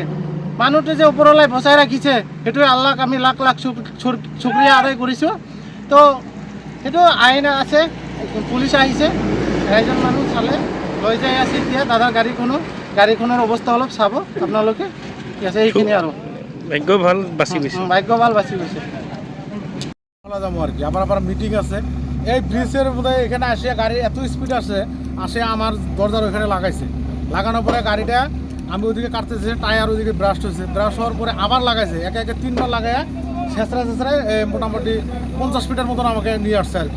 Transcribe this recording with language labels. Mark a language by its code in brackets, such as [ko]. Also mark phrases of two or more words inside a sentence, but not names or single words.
[as] মানুহটো যে ওপৰলৈ বচাই ৰাখিছে, সেইটোৱে আল্লাহক আমি লাখ লাখ শুক্ৰিয়া আদায় কৰিছোঁ। তো সেইটো আইন আছে, পুলিচ আহিছে, এজন মানুহ চালে, লৈ যাই আছে এতিয়া দাদাৰ গাড়ীখনৰ অৱস্থা অলপ চাব আপোনালোকে। ঠিক আছে, এইখিনি আৰু ভাগ্য ভাল বাচি গৈছে, ভাগ্য ভাল বাচি গৈছে। [bn] যাবো আর কি আমার মিটিং আছে এই ব্রিজের বোধ এখানে আসে গাড়ি এত স্পিড আসে আমার দরজার ওইখানে লাগাইছে। লাগানোর পরে গাড়িটা আমি ওইদিকে কাটতেছি, টায়ার ওইদিকে ব্রাস্ট হয়েছে, ব্রাস্ট হওয়ার পরে আবার লাগাইছে। একে একে 3বার লাগায় ছেঁচড়ায় মোটামুটি 50 ফিটের মতন আমাকে নিয়ে আসছে আর কি।